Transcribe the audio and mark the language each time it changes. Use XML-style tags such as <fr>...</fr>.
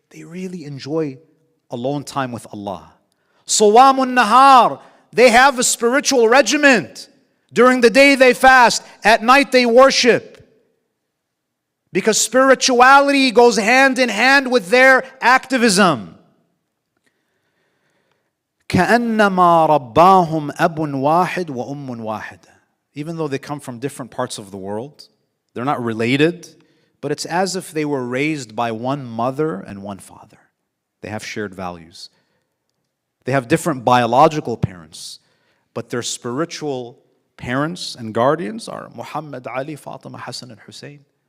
<en>They really enjoy alone time with Allah.</en> <ar>Sawamun nahar.</ar> <en>They have a spiritual regiment. During the day they fast. At night they worship. Because spirituality goes hand in hand with their activism.</en> <ar>كأنما رباهم أب واحد وأم واحدة.</ar> <en>Even though they come from different parts of the world, they're not related, but it's as if they were raised by one mother and one father. They have shared values. They have different biological parents, but their spiritual parents and guardians are Muhammad, Ali, Fatima, Hassan, and Hussein.</en>